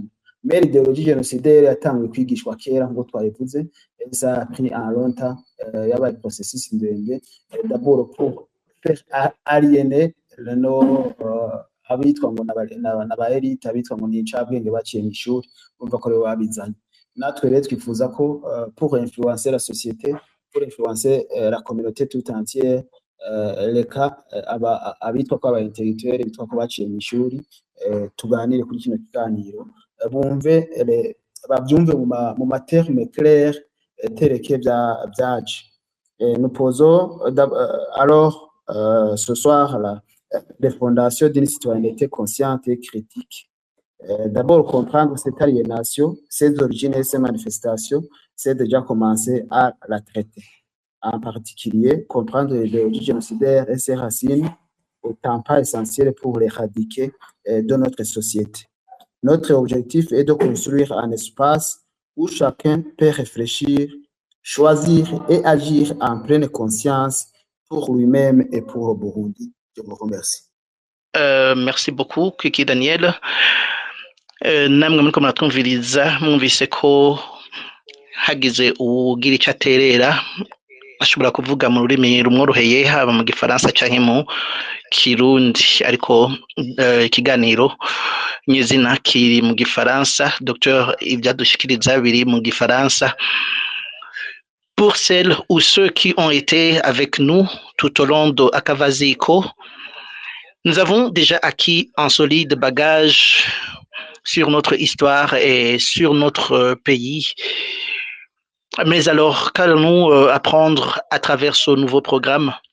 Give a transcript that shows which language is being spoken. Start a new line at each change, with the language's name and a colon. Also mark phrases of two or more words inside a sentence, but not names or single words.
French: Mais l'idéologie génocidaire
Rundi: yatangiye kwigishwa kera ngo twayivuze,
French: ça a pris un longtemps,
Rundi: yabaye processus ndende,
French: d'abord pour faire aliéner
Rundi: no abitwa ngo n'aba elite, abitwa ngo ni incabwenge baciye mu ishuri, umva ko rero babizanye. Natwe rero twifuza ko
French: pour influencer la société, pour influencer la communauté toute entière,
Rundi: reka abitwa ko aba intellectuels, bitwa ko baciye mu ishuri, tuganire kuri kino kiganiro, bumve babyumve mu materme clair tereke byaje.
French: Nous posons alors ce soir les fondations d'une citoyenneté consciente et critique. D'abord, comprendre cette aliénation, ses origines et ses manifestations, c'est déjà commencé à la traiter. En particulier, comprendre l'idéologie génocidaire et ses racines, autant pas essentiel pour l'éradiquer de notre société. Notre objectif est de construire un espace où chacun peut réfléchir, choisir et agir en pleine conscience pour lui-même et pour le Burundi. Je vous remercie. Merci beaucoup, Kiki Daniel.
Rundi: Namwe muriko muratwumviriza mwumvise ko hagize ugira icyo aterera ashobora kuvuga mu rurimi rumworoheye, haba mu gifaransa canke mu kirundi, ariko ikiganiro nyezina kiri mu gifaransa. Docteur ibyadushikiriza biri mu gifaransa.
French: Pour celles ou ceux qui ont été avec nous tout au long de Akavaziko, nous avons déjà acquis un solide bagage sur notre histoire et sur notre pays. Mais alors, qu'allons-nous apprendre à travers ce nouveau programme?